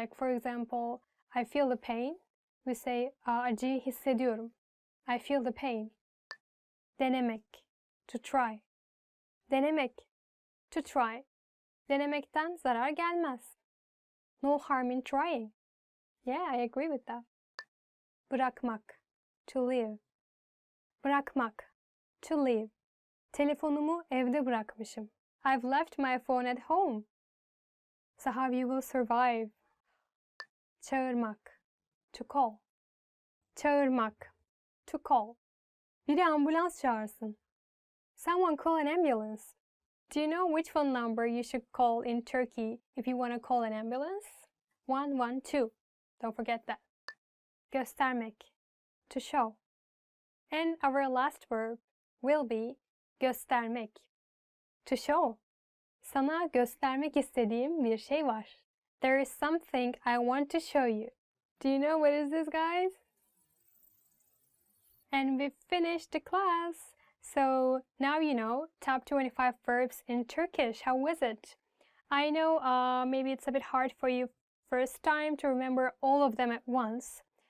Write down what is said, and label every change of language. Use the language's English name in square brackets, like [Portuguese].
[English] Like for example, I feel the pain. We say [Turkish] acıyı hissediyorum. [English] I feel the pain. Denemek. To try. Denemek. To try. [Turkish] Denemekten zarar gelmez. [English] No harm in trying. Yeah, I agree with that. Bırakmak. To leave. Bırakmak. To leave. [Turkish] Telefonumu evde bırakmışım. [English] I've left my phone at home. So how you will survive? Çağırmak. To call. Çağırmak. To call. [Turkish] Biri ambulans çağırsın. [English] Someone call an ambulance. Do you know which phone number you should call in Turkey if you want to call an ambulance? 112. Don't forget that. Göstermek. To show. And our last verb will be göstermek. To show. [Turkish] Sana göstermek istediğim bir şey var. [English] There is something I want to show you. Do you know what is this, guys? And we finished the class. So now you know top 25 verbs in Turkish. How was it? I know maybe it's a bit hard for you first time to remember all of them at once.